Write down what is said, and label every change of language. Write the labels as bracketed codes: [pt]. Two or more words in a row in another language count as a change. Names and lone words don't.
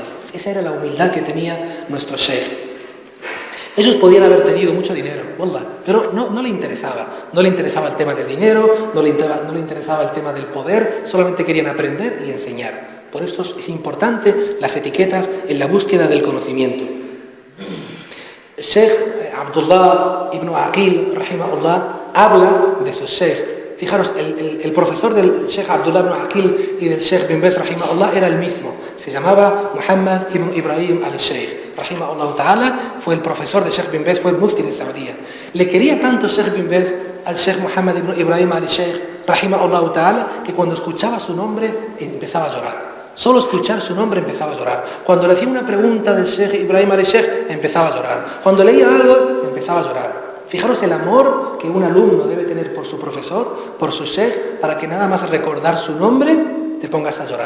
[es] Esa era la humildad que tenía nuestro Sheikh. Ellos podían haber tenido mucho dinero, wallah, pero no le interesaba. No le interesaba el tema del dinero, no le interesaba el tema del poder, solamente querían aprender y enseñar. Por eso es importante las etiquetas en la búsqueda del conocimiento. Sheikh Abdullah ibn Aqil, rahimahullah, habla de su Sheikh. Fijaros, el profesor del Sheikh Abdullah ibn Aqil y del Sheikh bin Baz, rahimahullah, era el mismo. Se llamaba Muhammad ibn Ibrahim al-Sheikh. [ar] رحمه الله تعالى, [es] fue el profesor de Sheikh bin Baz, fue el mufti de Saudí. Le quería tanto Sheikh bin Baz al Sheikh Muhammad ibn Ibrahim al-Sheikh, [ar] رحمه الله تعالى, [es] que cuando escuchaba su nombre empezaba a llorar. Solo escuchar su nombre empezaba a llorar. Cuando le hacía una pregunta del Sheikh Ibrahim al-Sheikh, empezaba a llorar. Cuando leía algo, empezaba a llorar. Fijaros el amor que un alumno debe tener por su profesor, por su Sheikh, para que nada más recordar su nombre, te pongas a llorar.